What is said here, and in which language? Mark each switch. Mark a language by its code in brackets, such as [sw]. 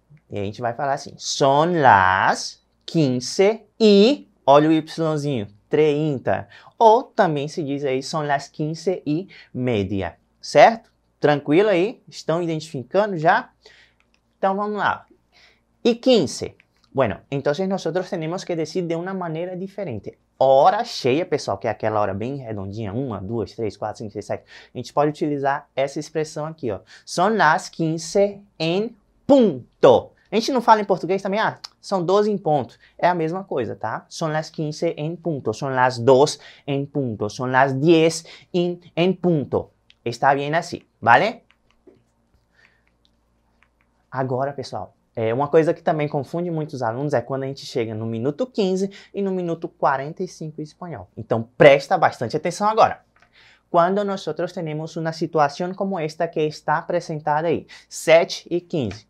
[pt] E a gente vai falar assim, [es] son las 15 e, [pt] olha o Yzinho, 30. Ou também se diz aí, [es] son las 15:30, [pt] certo? Tranquilo aí? Estão identificando já? Então vamos lá. E 15. [es] Bueno, entonces nosotros tenemos que decir de una manera diferente. [pt] Hora cheia, pessoal, que é aquela hora bem redondinha, 1, 2, 3, 4, 5, 6, 7. A gente pode utilizar essa expressão aqui, ó. [es] Son las 15 en punto. [pt] A gente não fala em português também, são 12 em ponto. É a mesma coisa, tá? [es] Son las 15 en punto, son las 2 en punto, son las 10 en punto. [pt] Está bem assim, vale? Agora, pessoal, uma coisa que também confunde muitos alunos é quando a gente chega no minuto 15 e no minuto 45 em espanhol. Então, presta bastante atenção agora. Quando nós temos uma situação como esta que está apresentada aí, 7 e 15.